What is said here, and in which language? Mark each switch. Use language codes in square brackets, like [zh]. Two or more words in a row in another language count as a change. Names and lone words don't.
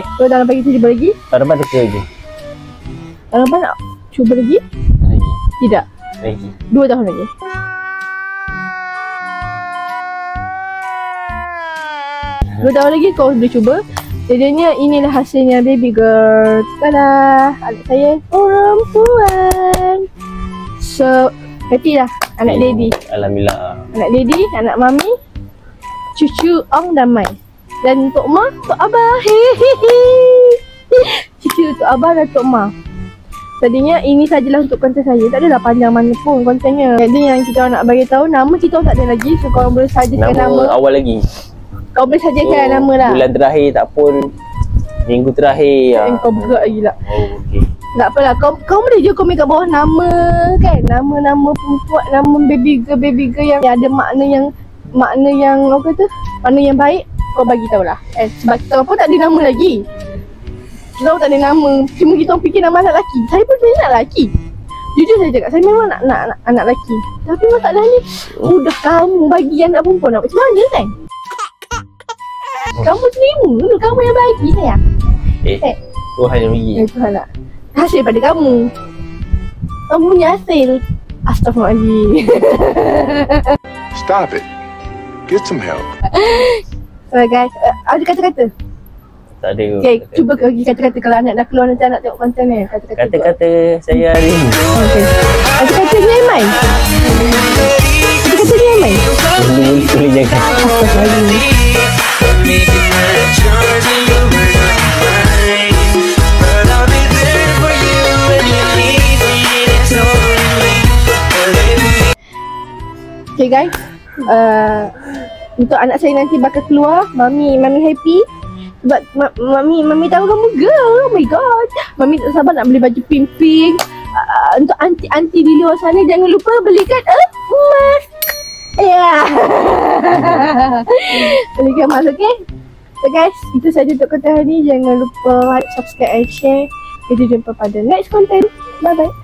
[ms] Tahun depan kita cuba lagi. Tahun depan teka lagi. Tahun depan nak cuba lagi? Lagi. Tidak. Lagi. 2 tahun lagi. Dua tahun lagi kau boleh cuba. Jadinya inilah hasilnya [en] baby girl. [ms] Tada, anak saya perempuan. [en] So happy [ms] lah anak daddy. Alhamdulillah. Anak daddy, anak mami, cucu Ong dan Mai. Dan Tok Ma, Tok Abah. Hehehe. Cucu Tok Abah dan Tok Ma. Tadinya ini sajalah untuk konten saya. Tak adalah panjang mana pun kontennya. Jadi yang kita nak bagi tahu, nama kita tak ada lagi. So korang boleh sajakan nama. Awal lagi. Kau boleh sajakan nama lah. Bulan terakhir tak pun. Minggu terakhir. Kau berat lagi lah. Oh, okey. Tak apalah, kau boleh je komen kat bawah nama kan. Nama-nama perempuan, nama baby girl yang ada makna yang apa kata? Makna yang baik, kau bagi tahulah. Sebab kita pun tak ada nama lagi. Kita pun tak ada nama. Cuma kita orang fikir nama anak lelaki. Saya pun sebenarnya nak lelaki. Jujur saya cakap, saya memang nak anak lelaki. Tapi masalahnya, udah kamu bagi anak perempuan nak macam mana kan? Kamu terima dulu, kamu yang bagi saya. Tuhan yang bagi. Tuhan nak. Hasil pada kamu. Kamu punya hasil. Astaghfirullahaladzim. [en] Stop it. Get some help. So guys, [ms] ada kata-kata? Tak ada. Okay, cuba bagi kata-kata kalau anak dah keluar nanti anak tengok konten ni. Kata-kata saya hari ni. Okay. Kata-katanya Aiman. Kata-katanya Aiman. Boleh jaga. Astaghfirullahaladzim. Okay guys, untuk anak saya nanti bakal keluar, mami happy sebab mami tahu kamu girl. [en] Oh my god, [ms] mami tak sabar nak beli baju pink. Untuk anti di luar sana, jangan lupa belikan emas. Ya. Belikan emas, okay? So guys, itu saja untuk konten hari ni. Jangan lupa [en] like, subscribe and share. [ms] Kita jumpa pada [en] next content. Bye bye.